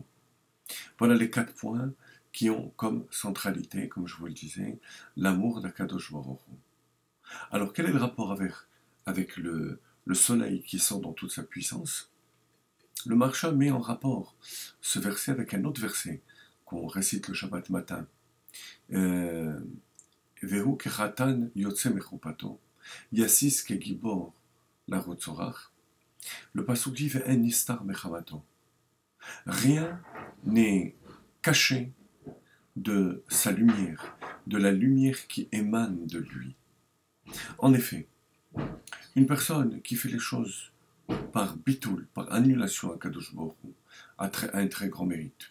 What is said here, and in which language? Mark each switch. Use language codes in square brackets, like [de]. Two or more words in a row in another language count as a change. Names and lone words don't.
[fr] Voilà les 4 points qui ont comme centralité, comme je vous le disais, l'amour d' [he] הקדוש ברוך הוא. [fr] Alors quel est le rapport avec le soleil qui sort dans toute sa puissance? Le Maharsha met en rapport ce verset avec un autre verset qu'on récite le Shabbat matin. [he] והוא כחתן יוצא מחופתו, ישיש כגבור לרוץ אורח. [fr] Le pasuk dit [he] ואין נסתר מחמתו. [fr] Rien n'est caché de sa lumière, de la lumière qui émane de lui. En effet, une personne qui fait les choses par bitoul, par annulation à [he] קדוש ברוך הוא, [fr] a un très grand mérite.